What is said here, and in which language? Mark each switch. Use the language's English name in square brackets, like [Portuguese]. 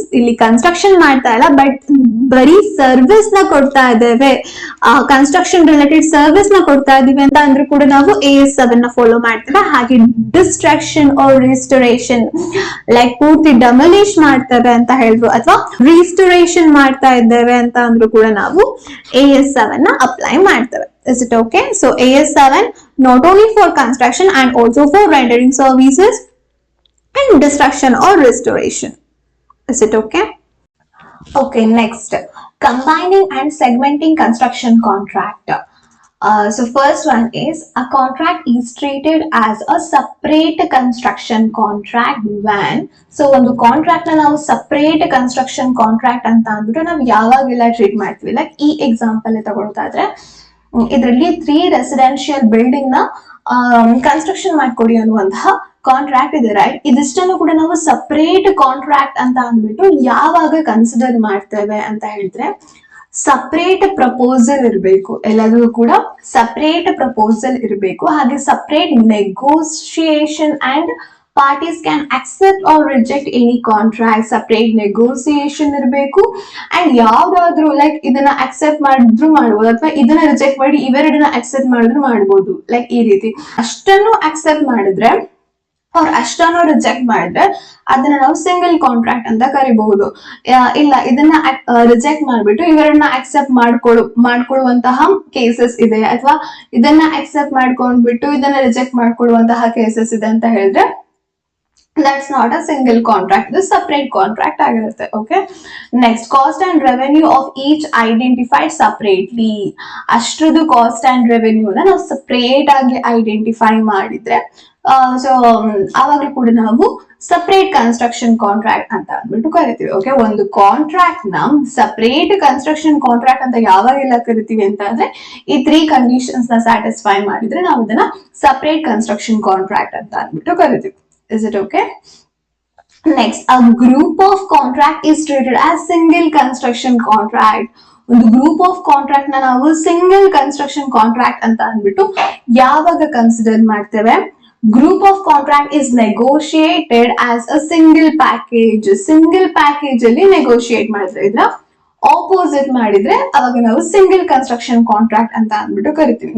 [Kannada] ಇಲ್ಲಿ ಕನ್ಸ್ಟ್ರಕ್ಷನ್ ಮಾಡ್ತಾ ಇಲ್ಲ, ಬಟ್ ಬರೀ ಸರ್ವಿಸ್ ನ ಕೊಡ್ತಾ ಇದ್ದೇವೆ, ಕನ್ಸ್ಟ್ರಕ್ಷನ್ ರಿಲೇಟೆಡ್ ಸರ್ವಿಸ್ ನ ಕೊಡ್ತಾ ಇದೀವಿ ಅಂತ ಅಂದ್ರೂ ಕೂಡ ನಾವು AS7 ನ ಫಾಲೋ ಮಾಡ್ತೇವೆ. ಹಾಗೆ [English] destruction or restoration, [Kannada] ಲೈಕ್ ಪೂರ್ತಿ ಡೆಮೊಲಿಷ್ ಮಾಡ್ತೇವೆ ಅಂತ ಹೇಳಿದ್ರು ಅಥವಾ ರಿಸ್ಟೋರೇಷನ್ ಮಾಡ್ತಾ ಇದ್ದೇವೆ ಅಂತ ಅಂದ್ರೂ ಕೂಡ ನಾವು AS7 ನ ಅಪ್ಲೈ ಮಾಡ್ತೇವೆ. [English] Is it okay? So AS7 not only for construction and also for rendering services and destruction or restoration. Is it okay? Okay, next, combining and segmenting construction contract. So first one is, a contract is treated as a separate construction contract when, so [Kannada] ಒಂದು contract ನ ನಾವು separate construction contract ಅಂತ ಅಂದ್ಬಿಟ್ಟು ನಾವು ಯಾವಾಗೆಲ್ಲ treat ಮಾಡ್ತೀವಿ. Like ಈ example ತಗೊಳ್ತಾ ಇದ್ರೆ, ಇದರಲ್ಲಿ 3 ರೆಸಿಡೆನ್ಷಿಯಲ್ ಬಿಲ್ಡಿಂಗ್ ನ ಕನ್ಸ್ಟ್ರಕ್ಷನ್ ಮಾಡ್ಕೊಡಿ ಅನ್ನುವಂತಹ ಕಾಂಟ್ರಾಕ್ಟ್ ಇದೆ, ರೈಟ್? ಇದಿಷ್ಟನ್ನು ಕೂಡ ನಾವು ಸಪರೇಟ್ ಕಾಂಟ್ರಾಕ್ಟ್ ಅಂತ ಅಂದ್ಬಿಟ್ಟು ಯಾವಾಗ ಕನ್ಸಿಡರ್ ಮಾಡ್ತೇವೆ ಅಂತ ಹೇಳಿದ್ರೆ, ಸಪರೇಟ್ ಪ್ರಪೋಸಲ್ ಇರಬೇಕು, ಎಲ್ಲದೂ ಕೂಡ ಸಪರೇಟ್ ಪ್ರಪೋಸಲ್ ಇರಬೇಕು. ಹಾಗೆ separate negotiation and [English] parties can accept or reject any contract, separate negotiation [Kannada] ಇರಬೇಕು. ಅಂಡ್ ಯಾವ್ದಾದ್ರು ಲೈಕ್ ಇದನ್ನ ಅಕ್ಸೆಪ್ಟ್ ಮಾಡಿದ್ರು ಮಾಡ್ಬೋದು ಅಥವಾ ಇದನ್ನ ರಿಜೆಕ್ಟ್ ಮಾಡಿ ಇವೆರಡನ್ನ ಅಕ್ಸೆಪ್ಟ್ ಮಾಡಿದ್ರು ಮಾಡ್ಬೋದು. ಲೈಕ್ ಈ ರೀತಿ ಅಷ್ಟನ್ನು ಅಕ್ಸೆಪ್ಟ್ ಮಾಡಿದ್ರೆ ಅವ್ರ ಅಷ್ಟನ್ನು ರಿಜೆಕ್ಟ್ ಮಾಡಿದ್ರೆ ಅದನ್ನ ನಾವು ಸಿಂಗಲ್ ಕಾಂಟ್ರಾಕ್ಟ್ ಅಂತ ಕರಿಬಹುದು. ಇಲ್ಲ ಇದನ್ನ ರಿಜೆಕ್ಟ್ ಮಾಡ್ಬಿಟ್ಟು ಇವೆರಡನ್ನ ಅಕ್ಸೆಪ್ಟ್ ಮಾಡ್ಕೊಳ್ಳುವಂತಹ ಕೇಸಸ್ ಇದೆ, ಅಥವಾ ಇದನ್ನ ಅಕ್ಸೆಪ್ಟ್ ಮಾಡ್ಕೊಂಡ್ಬಿಟ್ಟು ಇದನ್ನ ರಿಜೆಕ್ಟ್ ಮಾಡ್ಕೊಳ್ಳುವಂತಹ ಕೇಸಸ್ ಇದೆ ಅಂತ ಹೇಳಿದ್ರೆ [English] that's not a single contract, this separate contract [Kannada] ಆಗಿರುತ್ತೆ. [English] Okay, next, cost and revenue of each identified separately. [Kannada] ಅಷ್ಟ್ರದ್ದು cost and ರೆವೆನ್ಯೂನ ನಾವು ಸಪರೇಟ್ ಆಗಿ ಐಡೆಂಟಿಫೈ ಮಾಡಿದ್ರೆ ಸೊ ಆವಾಗಲೂ ಕೂಡ ನಾವು ಸಪರೇಟ್ ಕನ್ಸ್ಟ್ರಕ್ಷನ್ ಕಾಂಟ್ರಾಕ್ಟ್ ಅಂತ ಅಂದ್ಬಿಟ್ಟು ಕರಿತೀವಿ. ಓಕೆ, ಒಂದು ಕಾಂಟ್ರಾಕ್ಟ್ ನ ಸಪರೇಟ್ ಕನ್ಸ್ಟ್ರಕ್ಷನ್ ಕಾಂಟ್ರಾಕ್ಟ್ ಅಂತ ಯಾವಾಗೆಲ್ಲ ಕರಿತೀವಿ ಅಂತ ಅಂದ್ರೆ ಈ 3 ಕಂಡೀಷನ್ಸ್ ನ ಸ್ಯಾಟಿಸ್ಫೈ ಮಾಡಿದ್ರೆ ನಾವು ಇದನ್ನ ಸಪರೇಟ್ ಕನ್ಸ್ಟ್ರಕ್ಷನ್ ಕಾಂಟ್ರಾಕ್ಟ್ ಅಂತ ಅಂದ್ಬಿಟ್ಟು ಕರಿತೀವಿ. [English] Is it okay? Next, a group of contract is treated as single construction contract. [Kannada] ಒಂದು ಗ್ರೂಪ್ ಆಫ್ ಕಾಂಟ್ರಾಕ್ಟ್ ನ ನಾವು ಸಿಂಗಲ್ ಕನ್ಸ್ಟ್ರಕ್ಷನ್ ಕಾಂಟ್ರಾಕ್ಟ್ ಅಂತ ಅಂದ್ಬಿಟ್ಟು ಯಾವಾಗ ಕನ್ಸಿಡರ್ ಮಾಡ್ತೇವೆ? [English] Group of contract is negotiated as a single package. [Kannada] Single package ಅಲ್ಲಿ negotiate ಮಾಡಿದ್ರೆ, ಇದ್ರ ಆಪೋಸಿಟ್ ಮಾಡಿದ್ರೆ ಅವಾಗ ನಾವು ಸಿಂಗಲ್ ಕನ್ಸ್ಟ್ರಕ್ಷನ್ ಕಾಂಟ್ರಾಕ್ಟ್ ಅಂತ ಅಂದ್ಬಿಟ್ಟು ಕರಿತೀವಿ.